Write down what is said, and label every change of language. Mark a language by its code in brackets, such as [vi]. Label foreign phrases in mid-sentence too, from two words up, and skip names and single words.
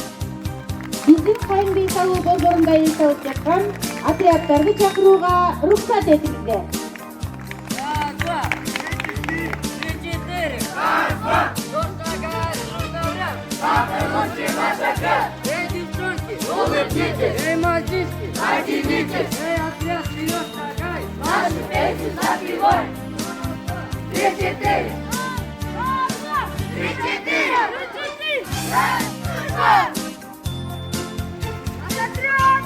[ky] Биздин кайыңды эс алуу борборунда эс алып жаткан отряддарды чакырууга уруксат этиңиздер. Эй, [ru] девчонки, улыбнитесь! Эй, мальчишки, поднимитесь! Эй, отряд, вперед шагай! Наши песни запевай! 3-4! 3-4! Раз, два! Отряд!